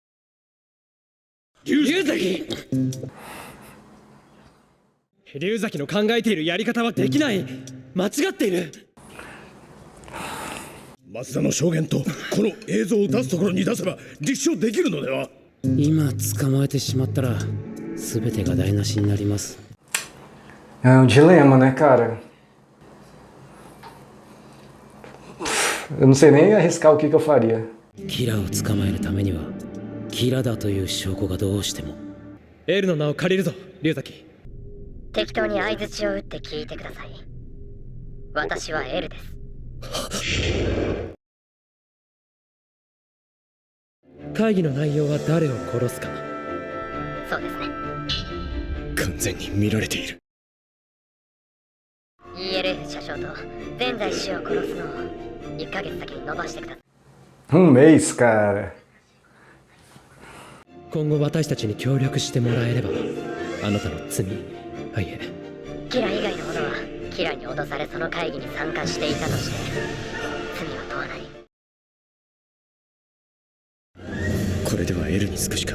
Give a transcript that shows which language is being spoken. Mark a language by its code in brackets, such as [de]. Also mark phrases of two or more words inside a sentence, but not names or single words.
[ja] 龍崎の考えているやり方はできない。間違っている。松田の証言とこの映像を出すところに出せば立証できるのでは。今捕まえてしまったら全てが台無しになります。 [pt] É um dilema, né, cara? Eu não sei nem arriscar o que eu faria. [ja] キラを捕まえるためにはキラだという証拠がどうしても。エルの名を借りるぞ、龍崎。適当に相槌を打って聞いてください。私はエルです。会議の内容は誰を殺すか。そうですね。完全に見られている。 ELF 社長と全財師を殺すのを1ヶ月先に伸ばしてください。 [pt] mês, cara. [ja] 今後私たちに協力してもらえれば、あなたの罪、はいえ、キラ以外の者はキラに脅されその会議に参加していたとして罪は問わない。これではエルにつくしか。